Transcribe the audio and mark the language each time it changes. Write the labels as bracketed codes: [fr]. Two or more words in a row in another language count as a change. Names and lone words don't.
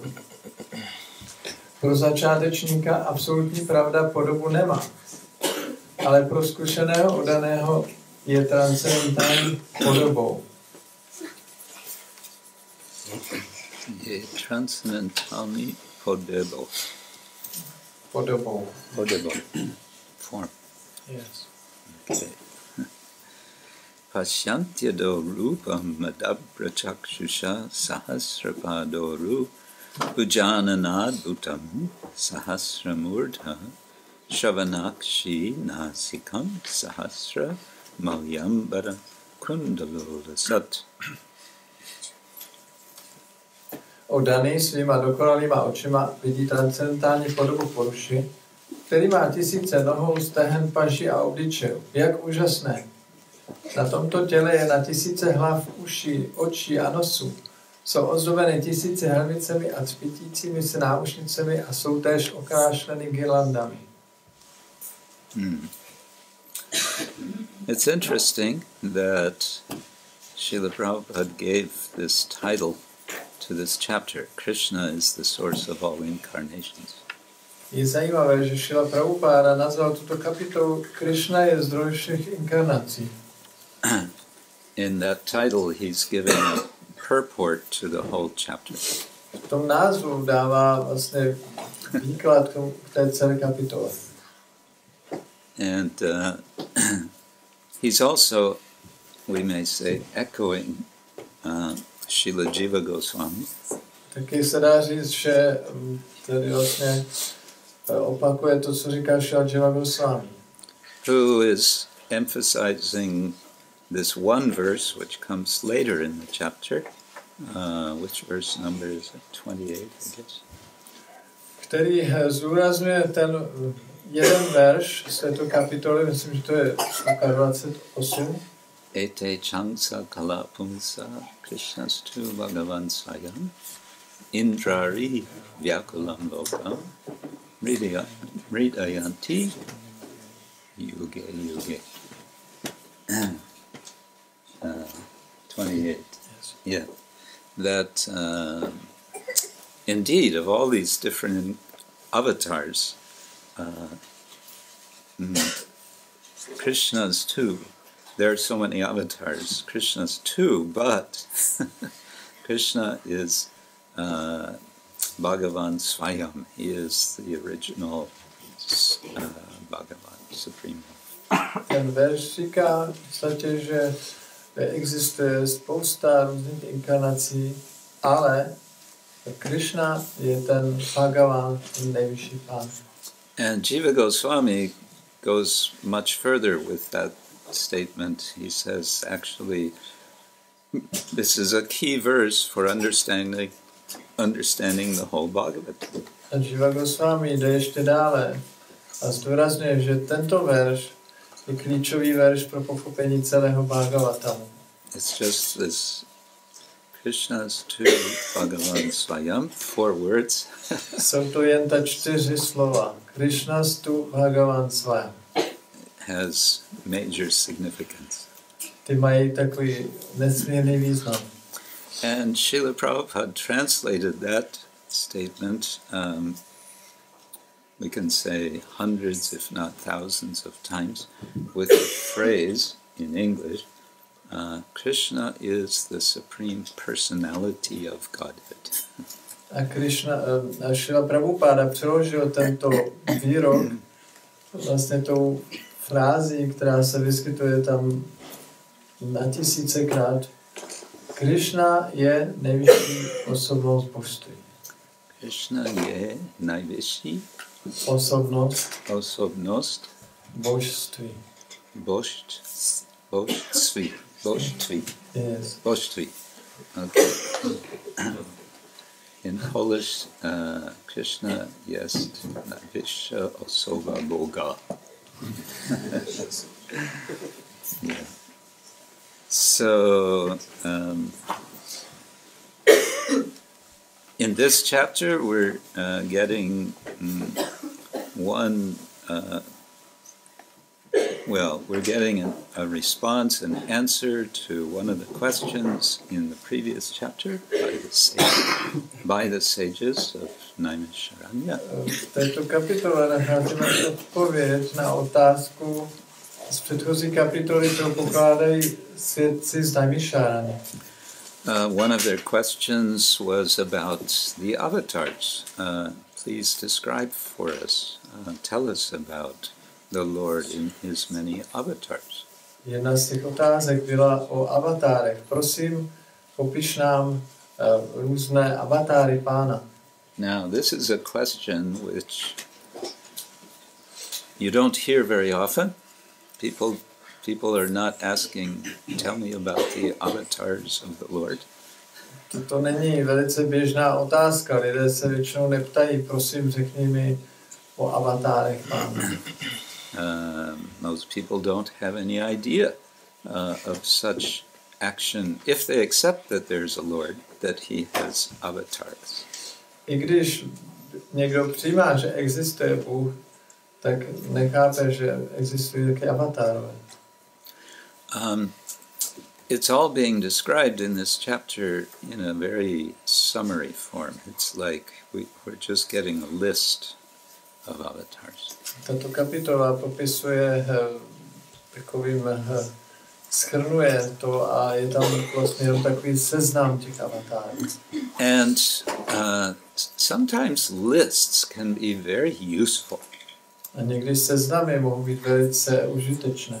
[cs] Pro začátečníka absolutní pravda podobu nemá, ale pro zkušeného odaného je transcendentální podobou. Je transcendentální podobou. Podobou. Podobou. [en] Form. Yes. Okay. [sa] Pasyantyado rupam madabrachakshusha sahasrapadoru ujananadbhutam sahasramurdha shavanakshi nasikam sahasra malyambara kundalolasat. [cs] Oddaný svýma dokonalýma očima vidí transcendentální podobu Puruši, který má tisíce nohou, stehen, paží a obličejů. Jak úžasné! Na tomto těle je na tisíce hlav, uší, očí a nosů. Jsou ozdobeny tisíce helmicemi a třpitícími se náušnicemi a jsou též okrášleny girlandami. [en] It's interesting that Srila Prabhupada gave this title to this chapter. Krishna is the source of all incarnations. [cs] Je zajímavé, že Srila Prabhupada nazval tuto kapitolu Krishna je zdroj všech inkarnací. [en] In that title he's giving a purport to the whole chapter. [cs] V tom názvu dává vlastně výklad k té celé kapitole. [en] And he's also, we may say, echoing Srila Jiva Goswami. [cs] Taky se dá říct, že tedy vlastně opakuje to, co říká Srila Jiva Goswami. [en] Who is emphasizing this one verse which comes later in the chapter. Which verse number is it? 28, I guess. [cs] Který zdůrazňuje ten jeden verš z této kapitoly, myslím, že to je 28. [sa] Ete changsa kalapungsa krishnastu bhagavan svayam indrari vyakulam lokam mridayanti yuge yuge. [en] 28. Yeah. That indeed, of all these different avatars, Krishna's too. There are so many avatars. Krishna's too, but Krishna is [sa] Bhagavan Swayam. [en] He is the original Bhagavan, Supreme. [cs] Ten verš říká v podstatě, že existuje spousta různých inkarnací, ale Krišna je ten Bhagavan, ten nejvyšší pán. [en] And Jiva Goswami goes much further with that statement. He says, actually, this is a key verse for understanding the whole Bhagavatam. [cs] A Jiva Goswami jde ještě dále a zdůrazňuje, že tento verš je klíčový verš pro pochopení celého Bhagavatamu. [en] It's just this [sa] Krishna's to Bhagavan Swayam, [en] 4 words. [cs] Jsou to jen ta 4 slova. [sa] Krishna's to Bhagavan Swayam. [en] Has major significance. [cs] Ty mají takový nesmírný význam. [en] And Srila Prabhupada translated that statement, we can say hundreds, if not thousands of times, with the phrase in English, Krishna is the supreme personality of Godhead. [cs] A Srila Prabhupada přeložil tento výrok vlastně tou frází, která se vyskytuje tam na tisícekrát. Krishna je nejvyšší osobnost božství. Krishna je nejvyšší osobnost božství. Božství. [en] Yes. [cs] Božství. [en] Okay. In Polish, [pl] Krishna jest najwyższa osoba Boga. [en] Yeah. So, in this chapter, we're getting we're getting a response and answer to one of the questions in the previous chapter by the sages of Naimisharanya. [cs] V této kapitole nacházíme odpověď na otázku z předchozí kapitoly, kterou pokládají svědci z Naimisharanya. [en] One of their questions was about the avatars. Please describe for us, tell us about the Lord in his many avatars. [cs] Jedna z těch otázek byla o avatárech. Prosím, popiš nám různé avatáry Pána. [en] Now, this is a question which you don't hear very often. People are not asking, tell me about the avatars of the Lord. [cs] To není velice běžná otázka. Lidé se většinou neptají, prosím, řekni mi o avatárech Pána. [en] Most people don't have any idea of such action, if they accept that there's a Lord, that he has avatars. [cs] I když někdo přijímá, že existuje Bůh, tak nechápe, že existují taky avatárové. [en] It's all being described in this chapter in a very summary form. It's like we're just getting a list of avatars. [cs] Tato kapitola popisuje takovým, shrnuje to a je tam vlastně takový seznam těch avatárů. [en] And sometimes lists can be very useful. [cs] A někdy seznamy mohou být velice užitečné.